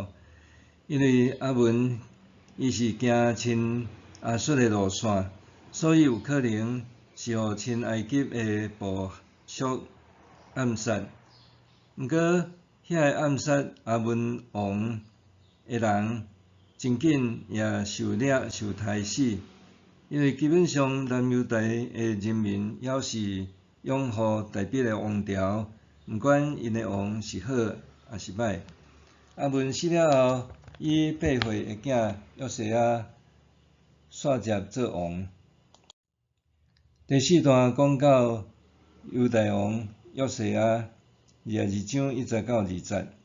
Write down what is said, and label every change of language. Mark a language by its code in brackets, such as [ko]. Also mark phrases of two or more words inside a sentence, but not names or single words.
[nan] 因为阿文伊是行亲亚述个路线，所以有可能是互亲埃及个部属暗杀。毋过，遐个暗杀阿文王个人，真紧也受刣死。因为基本上南犹大个人民还是拥护大笔个王朝，毋管因个王是好还是歹。阿文死了后，伊8岁个囝约西亚续接做王。第4段讲到犹大王约西亚，22章1到20。